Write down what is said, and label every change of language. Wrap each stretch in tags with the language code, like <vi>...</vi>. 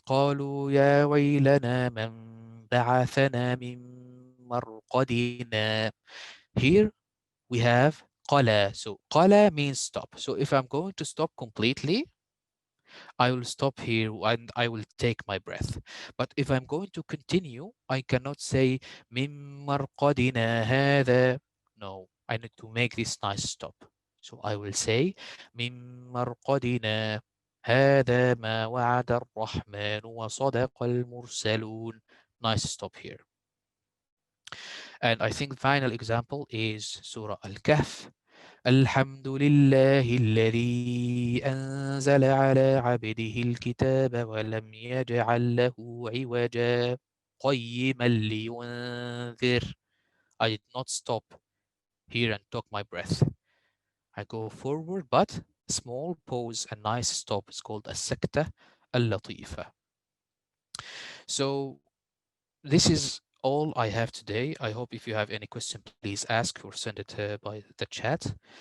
<ar>قالوا يا ويلنا من بعثنا من مرقدنا.</ar> <en>Here we have قلا. So قلا means stop. So if I'm going to stop completely, I will stop here and I will take my breath. But if I'm going to continue, I cannot say</en> <ar>من مرقدنا هذا.</ar> <en>No, I need to make this nice stop. So I will say</en> <ar>من مرقدنا هذا ما وعد الرحمن وصدق المرسلون.</ar> <en>Nice stop here. And I think the final example is Surah Al-Kahf.</en> <ar>الحمد لله الذي أنزل على عبده الكتاب ولم يجعل له عوجا قيما لينذر.</ar> <en>I did not stop here and took my breath. I go forward, but small pause, a nice stop is called a sakta al-latifa. So this is all I have today. I hope if you have any question, please ask or send it by the chat.</en>